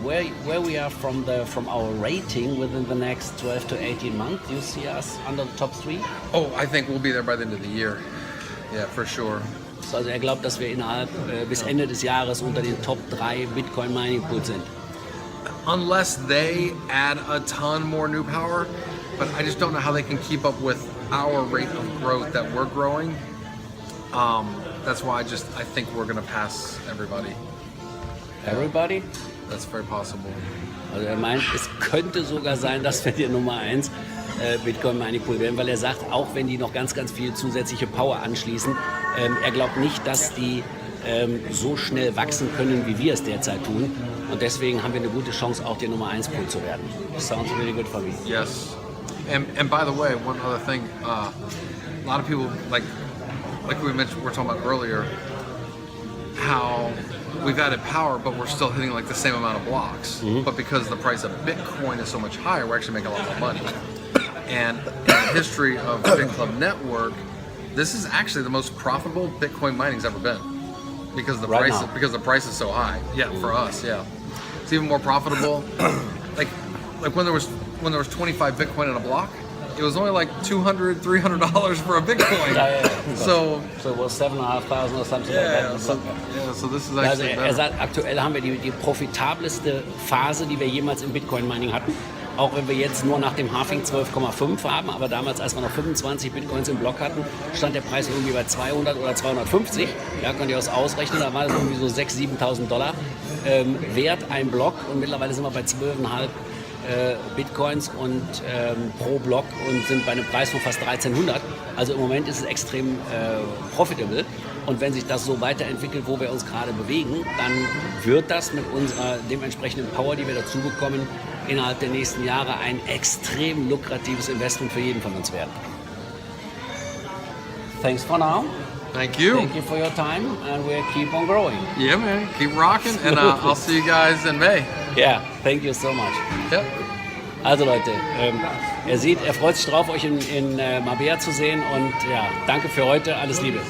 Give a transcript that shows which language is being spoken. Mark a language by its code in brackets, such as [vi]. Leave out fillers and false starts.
[en] Where we are from our rating within the next 12 to 18 months? Do you see us under the top 3? Oh, I think we'll be there by the end of the year. Yeah, for sure. [de] So, also er glaubt, dass wir innerhalb bis Ende des Jahres unter den Top 3 Bitcoin Mining Pools sind. [en] Unless they add a ton more new power, but I just don't know how they can keep up with our rate of growth that we're growing. That's why I think we're gonna pass everybody. Everybody? That's very possible. [de] Also er meint, es könnte sogar sein, dass wir die Nummer 1 Bitcoin Mining Pool werden, weil er sagt, auch wenn die noch ganz, ganz viel zusätzliche Power anschließen, er glaubt nicht, dass die so schnell wachsen können, wie wir es derzeit tun. Und deswegen haben wir eine gute Chance, auch der Nummer 1 Pool zu werden. [en] Sounds really good for me. Yes. And by the way, one other thing, a lot of people, like we mentioned, we were talking about earlier, how we've added power, but we're still hitting like the same amount of blocks. Mm-hmm. But because the price of Bitcoin is so much higher, we're actually making a lot more money. And in the history of Bitclub Network, this is actually the most profitable Bitcoin mining's ever been. Because the price is so high. Yeah, for us, yeah. It's even more profitable. like when there was 25 Bitcoin in a block, it was only like $200, $300 for a Bitcoin. Yeah. So it was 7,500 or something like that. So this is actually better. [de] Er sagt, aktuell haben wir die profitabelste Phase, die wir jemals im Bitcoin Mining hatten. Auch wenn wir jetzt nur nach dem Halving 12,5 haben, aber damals, als wir noch 25 Bitcoins im Block hatten, stand der Preis irgendwie bei 200 oder 250. Ja, könnt ihr das ausrechnen, da war das irgendwie so 6.000, 7.000 Dollar wert ein Block und mittlerweile sind wir bei 12,5 Bitcoins und pro Block und sind bei einem Preis von fast 1.300. Also im Moment ist es extrem profitable. Und wenn sich das so weiterentwickelt, wo wir uns gerade bewegen, dann wird das mit unserer dementsprechenden Power, die wir dazu bekommen, innerhalb der nächsten Jahre ein extrem lukratives Investment für jeden von uns werden. [en] Thanks for now. Thank you. Thank you for your time and we'll keep on growing. Yeah, man. Keep rocking and I'll see you guys in May. Yeah, thank you so much. Yep. [de] Also Leute, er freut sich drauf, euch in Mabea zu sehen und ja, danke für heute, alles Liebe.